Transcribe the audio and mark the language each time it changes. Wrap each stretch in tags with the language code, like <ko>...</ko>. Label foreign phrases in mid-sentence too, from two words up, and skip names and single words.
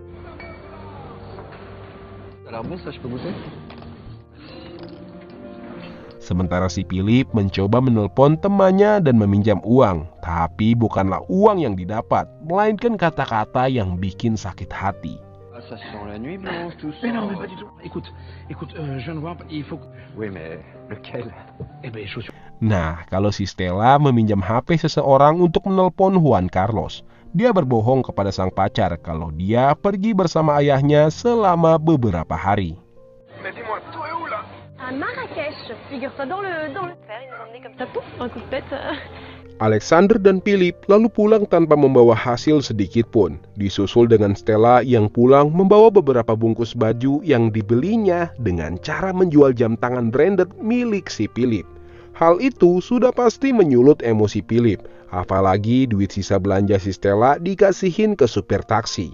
<id>Sementara si Philip mencoba menelpon temannya dan meminjam uang. Tapi bukanlah uang yang didapat, melainkan kata-kata yang bikin sakit hati.</id> <fr>Ça sent la nuit blanche, tout ça. Mais non, mais pas du tout. Écoute, je viens de voir, il faut que... Oui, mais lequel? Eh ben, chaussures.</fr> <id>Nah, kalau si Stella meminjam HP seseorang untuk menelpon Juan Carlos, dia berbohong kepada sang pacar kalau dia pergi bersama ayahnya selama beberapa hari.</id> <fr>À Marrakech, figure-toi dans le fer, ils nous emmenaient comme ça, pouf, un coup de tête.</fr> <id>Alexander dan Philip lalu pulang tanpa membawa hasil sedikit pun, disusul dengan Stella yang pulang membawa beberapa bungkus baju yang dibelinya dengan cara menjual jam tangan branded milik si Philip. Hal itu sudah pasti menyulut emosi Philip, apalagi duit sisa belanja si Stella dikasihin ke supir taksi.</id>